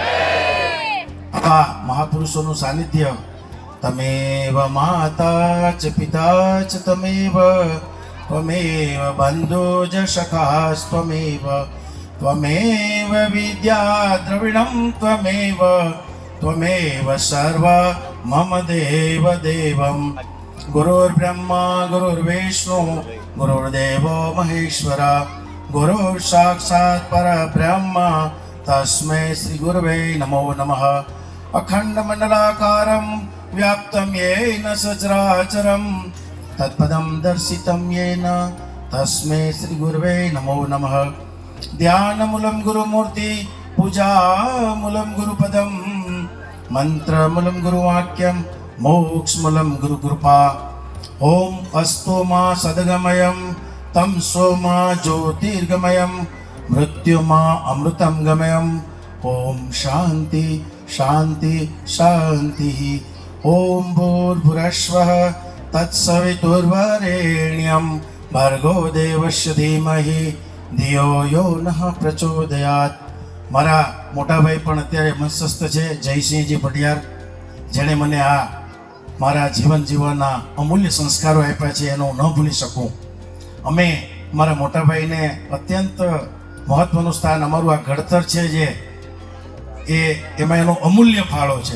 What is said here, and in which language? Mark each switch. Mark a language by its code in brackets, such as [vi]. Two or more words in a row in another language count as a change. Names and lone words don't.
[gu] આ મહાપુરુષોનું સાનિધ્ય, [sa] તમેવ માતા ચ પિતા ચ તમેવ, ત્વમેવ બંધો જ સખાસ્ત્વમેવ, ત્વમેવ વિદ્યા દ્રવિણમ ત્વમેવ, ત્વમેવ સર્વ મમ દેવ દેવમ. ગુરુર્બ્રહ્મા ગુરુર્વિષ્ણુ ગુરુર્દેવો મહેશ્વરા, ગુરુર સાક્ષાત પરબ્રહ્મ તસ્मै શ્રી ગુરવે નમો નમઃ. અખંડ મંડલાકારમ व्याप्तं येन सचराचरं तत्पदं दर्शितं येन तस्मै श्रीगुरवे नमो नमः। ध्यानमूलं गुरुमूर्ति पूजामूलं गुरुपदं मंत्रमूलं गुरुवाक्यं मोक्षमूलं गुरुकृपा। ओम अस्तु मा सद्गमयं तं सोमा ज्योतिर्गमयं मृत्युमा अमृतं गमयं। ओम शांति शांति शांति। ओम भूर्भुवस्वः तत्सवितुर्वरेण्यं भर्गो देवस्य धीमहि धियो यो नः प्रचोदयात्। [gu] મારા મોટા ભાઈ પણ અત્યારે મંચસ્થ છે, જયસિંહજી પટિયાર, જેણે મને આ મારા જીવન જીવવાના અમૂલ્ય સંસ્કારો આપ્યા છે એનો હું ન ભૂલી શકું. અમે મારા મોટા ભાઈને અત્યંત મહત્વનું સ્થાન, અમારું આ ઘડતર છે જે એમાં એનો અમૂલ્ય ફાળો છે.